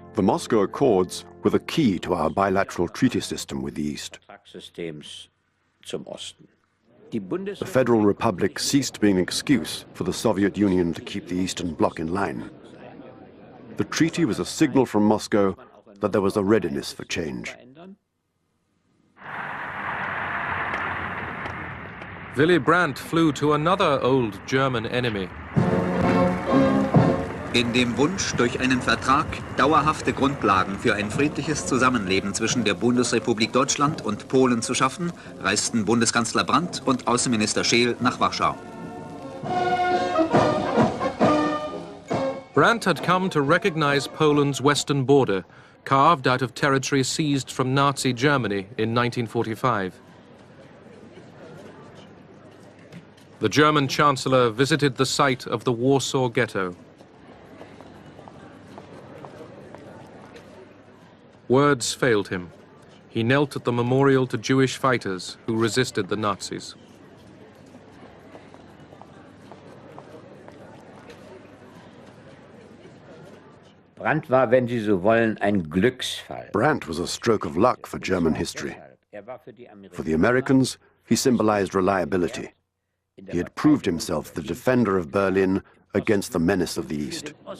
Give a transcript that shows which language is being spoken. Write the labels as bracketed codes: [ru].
[en] The Moscow Accords were the key to our bilateral treaty system with the East. [de] Vertragssystems zum Osten. [en] The Federal Republic ceased being an excuse for the Soviet Union to keep the Eastern Bloc in line. The treaty was a signal from Moscow that there was a readiness for change. Willy Brandt flew to another old German enemy. [de] In dem Wunsch, durch einen Vertrag dauerhafte Grundlagen für ein friedliches Zusammenleben zwischen der Bundesrepublik Deutschland und Polen zu schaffen, reisten Bundeskanzler Brandt und Außenminister Scheel nach Warschau. [en] Brandt had come to recognize Poland's western border, carved out of territory seized from Nazi Germany in 1945. The German Chancellor visited the site of the Warsaw Ghetto. Words failed him. He knelt at the memorial to Jewish fighters who resisted the Nazis. [de] Brandt war, wenn Sie so wollen, ein Glücksfall. [en] Brandt was a stroke of luck for German history. For the Americans, he symbolized reliability. He had proved himself the defender of Berlin against the menace of the East.